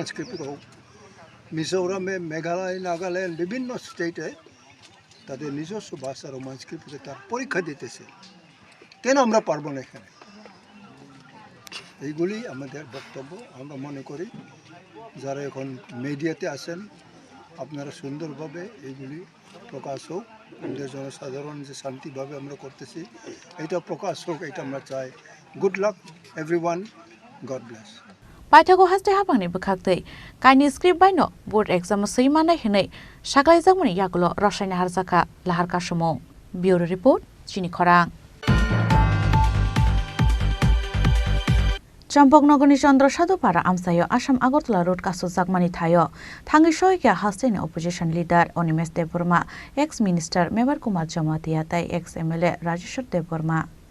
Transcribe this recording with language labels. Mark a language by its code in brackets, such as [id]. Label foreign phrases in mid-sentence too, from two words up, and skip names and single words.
[bn] স্ক্রিপ্ট হোক মিজোরামে মেঘালয় নাগাল্যান্ড বিভিন্ন স্টেটে তাদের নিজস্ব ভাষা [en] Roman script [bn] তার পরীক্ষা দিতেছে কেন আমরা পারবো না এখানে এইগুলি আমাদের বক্তব্য আমরা মনে করি যারা এখন মিডিয়াতে আসেন আপনারা সুন্দরভাবে এইগুলি প্রকাশ হোক আমাদের জনসাধারণ যে শান্তিভাবে আমরা করতেছি এটা প্রকাশ হোক এটা আমরা চাই [en] good luck everyone God bless [trp] Paithago haste habangni bukhaktei kaini script baino [en] board exam [trp] seimana hinai saklai jagmani yagulo rosaina harjaka lahar kasumong [en] bureau report [trp] Chini Khorang Champoknogorni Chandrasadupara amsayo Assam Agartala road kaso jagmani thayo thangi soike hasteni [en] opposition leader [trp] Onimesh Deborma [en] ex minister [trp] Mebar Kumar Jamatia tai [en] ex MLA [trp] Rajeshwar Deborma